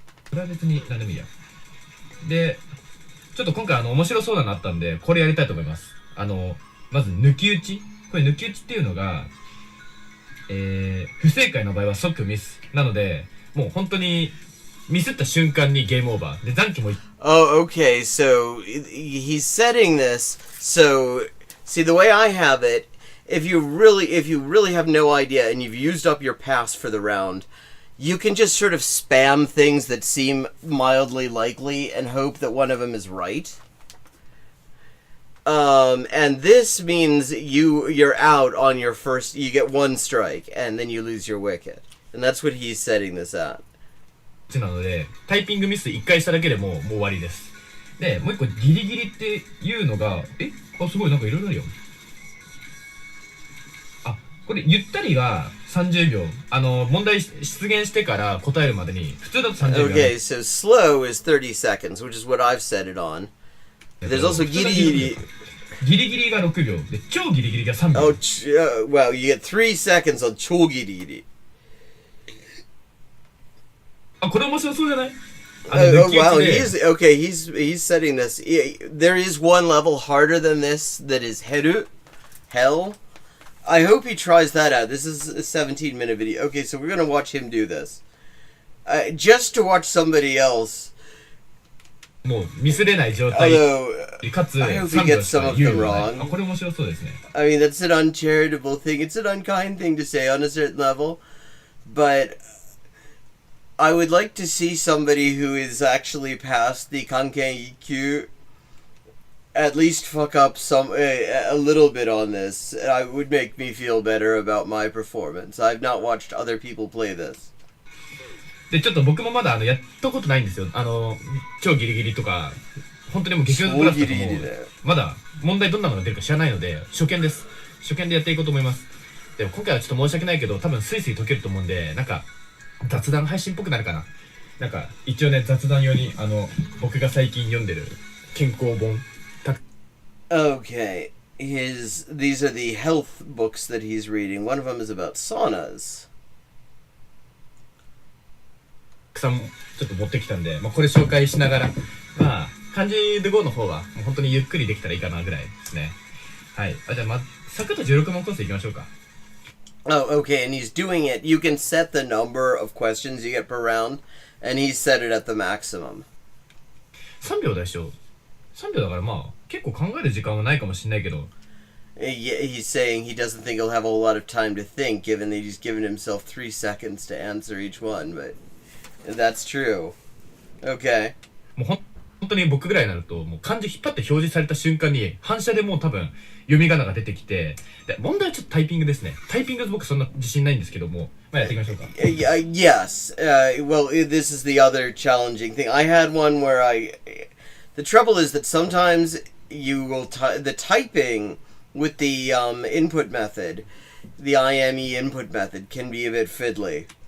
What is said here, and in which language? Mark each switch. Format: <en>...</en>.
<ja>それは別に何でもいいや。で、ちょっと今回面白そうなのあったんで、これやりたいと思います。まず抜き打ち。これ抜き打ちっていうのが、不正解の場合は即ミス。なので、もう本当にミスった瞬間にゲームオーバー。で、残機も。</ja> <en>Oh, okay. So he's setting this. So see, the way I have it, if you really have no idea and you've used up your pass for the round, you can just sort of spam things that seem mildly likely and hope that one of them is right. And this means you're out on your first. You get 1 strike, and then you lose your wicket, and that's what he's setting this at.</en> <ja>なので、タイピングミス1回しただけでもう終わりです。で、もう1個ギリギリっていうのが、すごいなんかいろいろあるよ。これゆったりが30秒。問題出現してから答えるまでに普通だと30秒。</ja> <en>Okay, so slow is 30 seconds, which is what I've set it on. There's also ギリギリ。</en> <ja>ギリギリが6秒で、超ギリギリが3秒。</ja> <en>Oh, well, you get 3 seconds on 超ギリギリ。</en> <ja>これ面白そうじゃない</ja> <en>？Oh wow, he's setting this. There is one level harder than this that is hell. I hope he tries that out. This is a 17-minute video. Okay, so we're gonna watch him do this. Just to watch somebody else.</en> <ja>もうミスれない状態。かつ</ja> <en>I hope he gets some of them wrong.</en> <ja>これ面白そうですね。</ja> <en>I mean, that's an uncharitable thing. It's an unkind thing to say on a certain level, but I would like to see somebody who is actually past the Kanken 1級 at least fuck up a little bit on this. It would make me feel better about my performance. I've not watched other people play this.</en> <ja>で、ちょっと僕もまだやったことないんですよ。超ギリギリとか、本当にもう激ムズプラスとかも、まだ問題どんなのが出るか知らないので、初見です。初見でやっていこうと思います。でも今回はちょっと申し訳ないけど、多分スイスイ解けると思うんで、なんか、雑談配信っぽくなるかな。なんか、一応ね、雑談用に、僕が最近読んでる健康本。</ja> <en>Okay. These are the health books that he's reading. One of them is about saunas.</en> <ja>ちょっと持ってきたんで、これ紹介しながら、漢字で GO の方は、もう本当にゆっくりできたらいいかなぐらいですね。はい。じゃあ、サクッと16問コースいきましょうか。</ja> <en>Oh, okay, and he's doing it. You can set the number of questions you get per round, and he's set it at the maximum.</en> <ja>3秒でしょ。 3秒だから結構考える時間はないかもしれないけど。</ja> <en>Yeah, he's saying he doesn't think he'll have a whole lot of time to think, given that he's given himself 3 seconds to answer each one, but that's true. Okay.</en> <ja>もう本当に僕ぐらいになると、もう漢字引っ張って表示された瞬間に、反射でもう多分、読み仮名が出てきて、で、問題はちょっとタイピングですね。タイピング僕そんな自信ないんですけども、やっていきましょうか。</ja> <en>Yes. Well, this is the other challenging thing. I had one where the trouble is that sometimes you will the typing with the input method, the IME input method, can be a bit fiddly.</en>